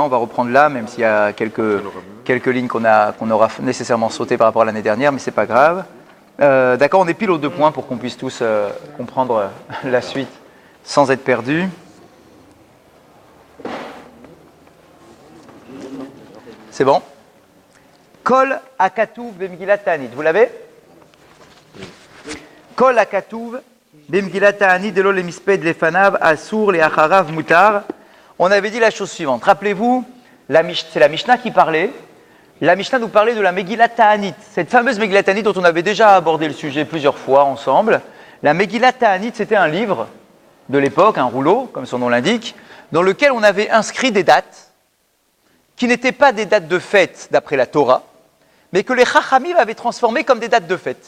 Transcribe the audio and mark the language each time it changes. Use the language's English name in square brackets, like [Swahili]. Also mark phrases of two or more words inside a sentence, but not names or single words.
[French] On va reprendre là, même s'il y a quelques lignes qu'on aura nécessairement sautées par rapport à l'année dernière, mais c'est pas grave. D'accord, on est pile aux 2 points pour qu'on puisse tous comprendre la suite sans être perdus. C'est bon? [Hebrew] כל הכתוב במגילת תענית. [French] Vous l'avez? [Hebrew] כל הכתוב במגילת תענית דלא למספד לפניו אסור לאחריו מותר. [French] On avait dit la chose suivante. Rappelez-vous, c'est la Mishnah qui parlait. La Mishnah nous parlait de la Megillat Ta'anit, cette fameuse Megillat Ta'anit dont on avait déjà abordé le sujet plusieurs fois ensemble. La Megillat Ta'anit, c'était un livre de l'époque, un rouleau, comme son nom l'indique, dans lequel on avait inscrit des dates qui n'étaient pas des dates de fête d'après la Torah, mais que les Chachamim avaient transformées comme des dates de fête.